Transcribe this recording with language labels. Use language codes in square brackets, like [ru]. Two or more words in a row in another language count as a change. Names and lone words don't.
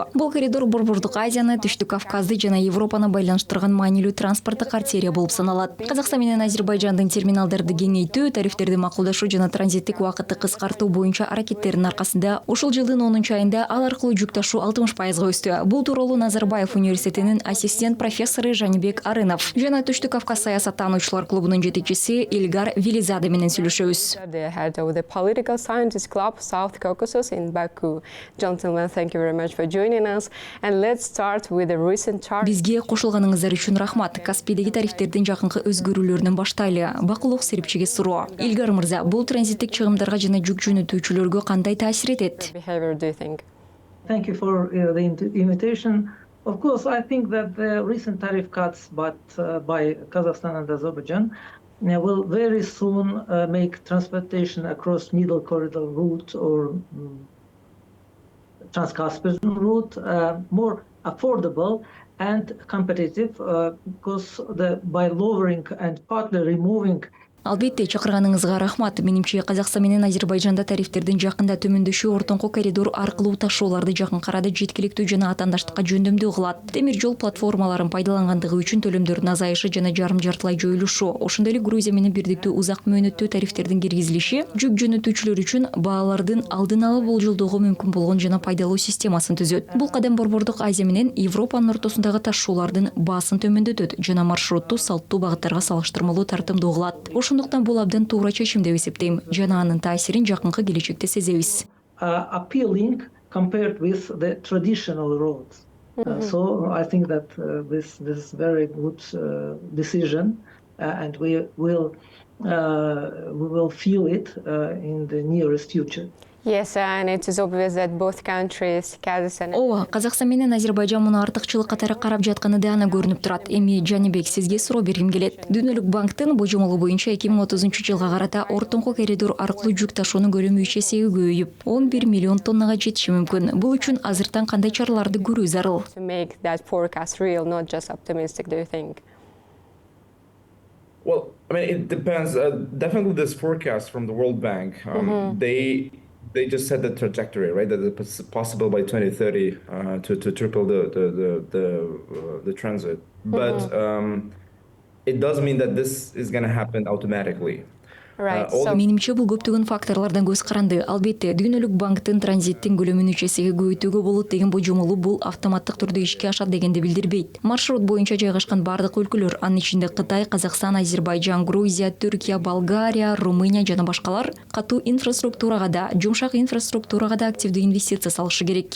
[ky] Бул коридор Борбордук Азияны, Түштүк Кавказды жана Европаны байланыштырган маанилүү транспорттук артерия болуп саналат. Казакстан менен Азербайжандын терминалдарды кеңейтүү, тарифтерди макулдашуу жана транзиттик убакытты кыскартуу боюнча аракеттердин аркасында ушул жылдын 10-айында ал аркылуу жүк ташуу 60%га өстү. Бул тууралуу Назарбаев университетинин ассистент профессору Жанибек Арынов жана Түштүк Кавказ саясаттануучулар клубунун жетекчиси Илгар Велизаде менен сүйлөшөбүз. [en] The head of the Political Scientists Club South Caucasus in Baku. Gentlemen, thank you very much for joining us. And let's start with the recent chart. [ky] Бизге кошулганыңыздар үчүн рахмат. Каспийдеги тарифтердин жакынкы өзгөрүүлөрүнөн баштайлы. Бакылык серипчиге суроо. Илгар мырза, бул транзиттик чыгымдарга жана жүк жөнөтүүчүлөргө кандай таасир этет? [en] Behavior, do you think? Thank you for the invitation. Of course, I think that the recent tariff cuts by Kazakhstan and Azerbaijan will very soon make transportation across Middle Corridor route or Trans-Caspian route more affordable and competitive because by lowering and partly removing [ky] Албетте, чакырганыңызга рахмат. Менимче, Казакстан менен Азербайжанда тарифтердин жакында төмөндөшү ортоңку коридор аркылуу ташууларды жакын арада жеткиликтүү жана атаандаштыкка жөндөмдүү кылат. Темир жол платформаларын пайдалангандыгы үчүн төлөмдөрдүн азайышы жана жарым-жартылай жоюлушу, ошондой эле Грузия менен бирдиктүү узак мөөнөттүү тарифтердин киргизилиши жүк жөнөтүүчүлөр үчүн баалардын алдын ала болжолдоого мүмкүн болгон жана пайдалуу системасын түзөт. Бул кадам Борбордук Азия менен Европанын ортосундагы ташуулардын баасын төмөндөтөт жана маршрутту салттуу багыттарга салыштырмалуу тартымдуу кылат. Ошондуктан бул абдан туура чечим деп эсептейм жана анын таасирин жакынкы келечекте сезебиз. [en] Appealing compared with the traditional roads. So I think that this is very good decision, and we will feel it in the nearest future. Yes, and it is obvious that both countries, Kazakhstan. [ky] Ооба, Казакстан менен Азербайжан муну артыкчылык катары карап жатканы да ана көрүнүп турат. Эми Жанибек, сизге суроо бергим келет. Дүйнөлүк банктын божомолу боюнча 2030-жылга карата ортоңку коридор аркылуу жүк ташуунун көлөмү 3 эсеге көбөйүп, 11 миллион тоннага жетиши мүмкүн. Бул үчүн азыртан кандай чараларды көрүү зарыл? [en] To make that forecast real, not just optimistic, do you think? Well, I mean, it depends. Definitely this forecast from the World Bank, they just set the trajectory, right? That it's possible by 2030 to triple the transit. But it does mean that this is going to happen automatically. Right. [ky] Менимче бул көптөгөн факторлордон көз каранды. Албетте, Дүйнөлүк банктын транзиттин көлөмүн 3 эсеге көбөйтүүгө болот деген божомолу бул автоматтык түрдө ишке ашат дегенди билдирбейт. Маршрут боюнча жайгашкан бардык өлкөлөр, анын ичинде Кытай, Казакстан, Азербайжан, Грузия, Түркия, Болгария, Румыния жана башкалар катуу инфраструктурага да, жумшак инфраструктурага да активдүү инвестиция салышы керек.